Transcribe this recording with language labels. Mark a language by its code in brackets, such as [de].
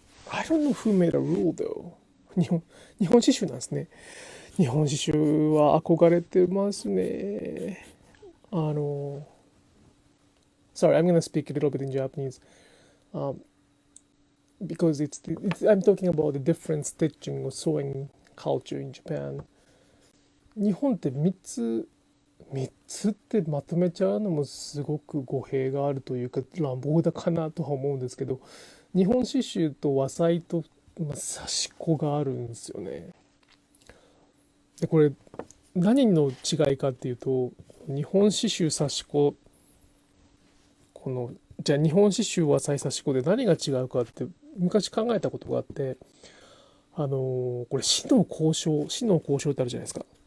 [en] I don't know who made a rule though. [ja] 日本刺繍なんですね。日本刺繍は憧れてますね。 [en] Sorry, I'm gonna speak a little bit in Japanese. Because I'm talking about the different stitching or sewing culture in Japan. [ja] 日本って3つってまとめちゃうのもすごく語弊があるというか乱暴だかなとは思うんですけど、日本刺繍と和裁と刺し子があるんですよね。でこれ何の違いかっていうと、日本刺繍刺し子じゃあ日本刺繍和裁刺し子で何が違うかって昔考えたことがあって、これ死の交渉ってあるじゃないですか。